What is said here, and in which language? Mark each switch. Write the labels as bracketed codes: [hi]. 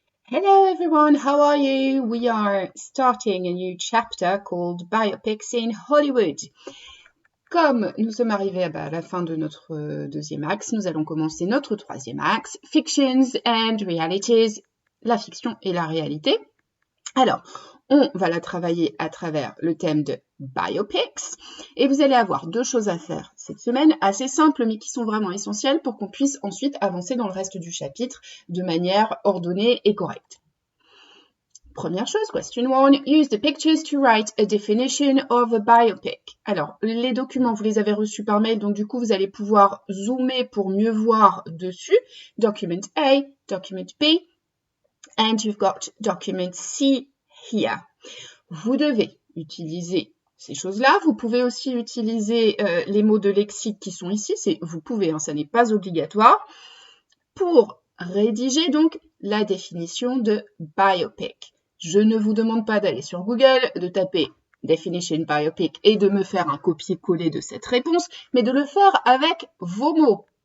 [en] Hello everyone, how are you? We are starting a new chapter called Biopics in Hollywood. [fr] Comme nous sommes arrivés à la fin de notre deuxième axe, nous allons commencer notre troisième axe, [en] Fictions and Realities, [fr] la fiction et la réalité. Alors, on va la travailler à travers le thème de biopics et vous allez avoir deux choses à faire cette semaine, assez simples mais qui sont vraiment essentielles pour qu'on puisse ensuite avancer dans le reste du chapitre de manière ordonnée et correcte. Première chose, [en] question 1, use the pictures to write a definition of a biopic. [fr] Alors, les documents, vous les avez reçus par mail, donc du coup, vous allez pouvoir zoomer pour mieux voir dessus. [en] Document A, document B, and you've got document C here. [fr] Vous devez utiliser ces choses-là. Vous pouvez aussi utiliser les mots de lexique qui sont ici. Vous pouvez, ça n'est pas obligatoire. Pour rédiger donc la définition de biopic. Je ne vous demande pas d'aller sur Google, de taper definition biopic et de me faire un copier-coller de cette réponse, mais de le faire avec vos mots.